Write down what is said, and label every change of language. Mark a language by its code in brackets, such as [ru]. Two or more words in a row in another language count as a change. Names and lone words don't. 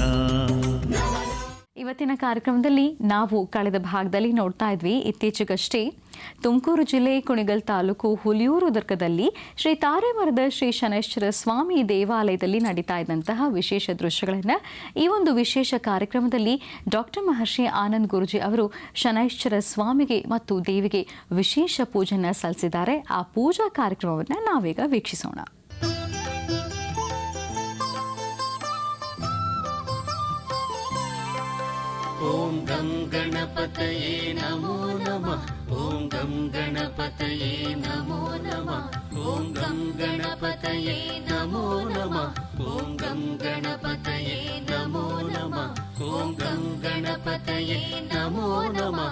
[kn] ಇವತ್ತಿನ ಕಾರ್ಯಕ್ರಮದಲ್ಲಿ ನಾವು ಕಳೆದ ಭಾಗದಲ್ಲಿ ನೋಡ್ತಾ ಇದ್ವಿ, ಇತ್ತೀಚೆಗಷ್ಟೇ ತುಮಕೂರು ಜಿಲ್ಲೆ ಕುಣಿಗಲ್ ತಾಲೂಕು ಹುಲಿಯೂರು ದುರ್ಗದಲ್ಲಿ ಶ್ರೀ ತಾರೆಮರದ ಶ್ರೀ ಶನೈಶ್ಚರ ಸ್ವಾಮಿ ದೇವಾಲಯದಲ್ಲಿ ನಡೀತಾ ಇದ್ದಂತಹ ವಿಶೇಷ ದೃಶ್ಯಗಳನ್ನು ಈ ಒಂದು ವಿಶೇಷ ಕಾರ್ಯಕ್ರಮದಲ್ಲಿ ಡಾಕ್ಟರ್ ಮಹರ್ಷಿ ಆನಂದ್ ಗುರೂಜಿ ಅವರು ಶನೈಶ್ಚರ ಸ್ವಾಮಿಗೆ ಮತ್ತು ದೇವಿಗೆ ವಿಶೇಷ ಪೂಜೆಯನ್ನು ಸಲ್ಲಿಸಿದ್ದಾರೆ. ಆ ಪೂಜಾ ಕಾರ್ಯಕ್ರಮವನ್ನು ನಾವೀಗ ವೀಕ್ಷಿಸೋಣ. [sa] ಓಂ ಗಂ ಗಣಪತಯೇ ನಮೋ ನಮಃ. ಓಂ ಗಂ ಗಣಪತಯೇ ನಮೋ ನಮಃ. ಓಂ ಗಂ ಗಣಪತಯೇ ನಮೋ ನಮಃ. ಓಂ ಗಂ ಗಣಪತಯೇ ನಮೋ ನಮಃ. ಓಂ ಗಂ ಗಣಪತಯೇ ನಮೋ ನಮಃ.